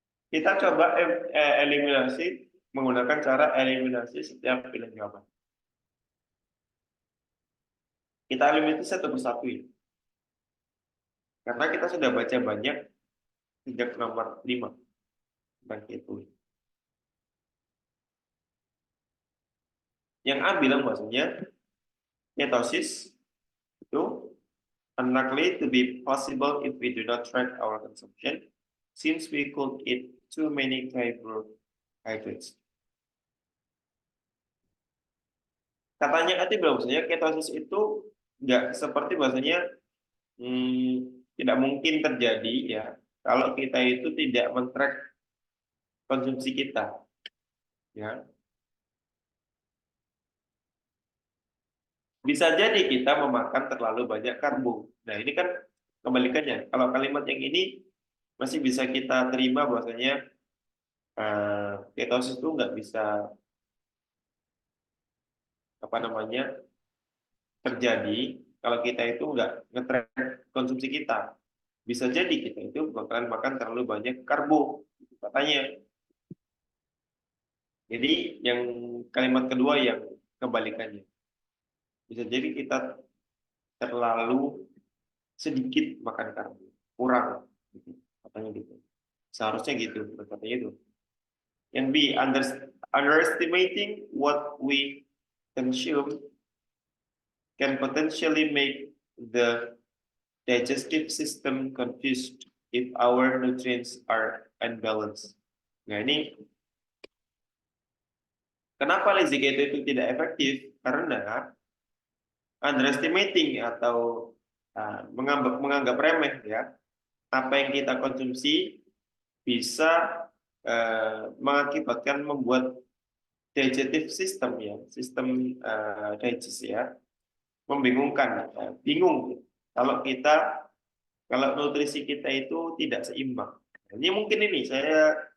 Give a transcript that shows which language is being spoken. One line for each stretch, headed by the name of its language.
Indonesian: Kita coba eliminasi menggunakan cara eliminasi setiap pilihan jawaban. Kita eliminasi satu persatu ya. Karena kita sudah baca banyak sejak nomor 5 tentang keto. Yang A bilang bahwasanya ketosis itu
English: unlikely to be possible if we do not track our consumption, since we could eat too many carbohydrates.
Indonesian: Katanya tadi bahwasanya ketosis itu nggak seperti bahwasanya tidak mungkin terjadi ya kalau kita itu tidak men-track konsumsi kita, ya. Bisa jadi kita memakan terlalu banyak karbo. Nah, ini kan kebalikannya. Kalau kalimat yang ini masih bisa kita terima bahwasanya ketosis itu nggak bisa apa namanya terjadi kalau kita itu nggak nge-track konsumsi kita. Bisa jadi kita itu bakalan makan terlalu banyak karbo, katanya. Jadi yang kalimat kedua yang kebalikannya. Bisa jadi kita terlalu sedikit makan karbo, kurang, gitu. Katanya gitu. Seharusnya gitu, katanya itu. Yang B,
English: underestimating what we consume can potentially make the digestive system confused if our nutrients are unbalanced.
Indonesian: Nah, ini kenapa lazy keto itu tidak efektif? Karena underestimating atau menganggap remeh ya apa yang kita konsumsi bisa mengakibatkan membuat digestive system ya, sistem digest ya, membingungkan, bingung kalau nutrisi kita itu tidak seimbang. Ini mungkin ini saya